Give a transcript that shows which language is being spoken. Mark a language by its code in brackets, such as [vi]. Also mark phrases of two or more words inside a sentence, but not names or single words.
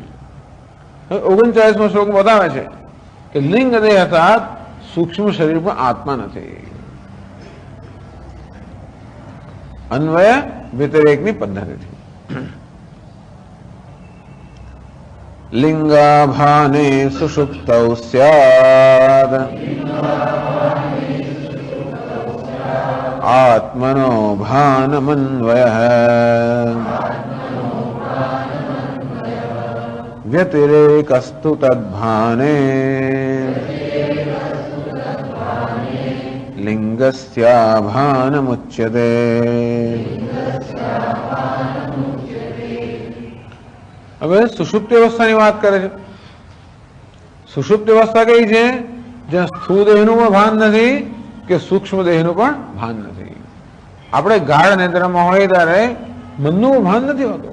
[gu] 39મો શ્લોક બતાવે છે કે લિંગદેહ અર્થાત સૂક્ષ્મ શરીર પણ આત્મા નથી. અન્વય વ્યતિરેકની પદ્ધતિથી. [sa] લિંગાભાને સુષુપ્તૌ સ્યાદ आत्मनो भानमन्वयः व्यतिरेकस्तु तद्भाने लिंगस्याभानमुच्यते. [gu] હવે સુષુપ્તિ અવસ્થાની વાત કરે છે. સુષુપ્તિ અવસ્થા કઈ છે? જ્યાં સ્થૂળ દેહનું પણ ભાન નથી કે સૂક્ષ્મ દેહનું પણ ભાન નથી. આપણે ગાઢ નિદ્રામાં હોય ત્યારે મનનું ભાન નથી હોતું.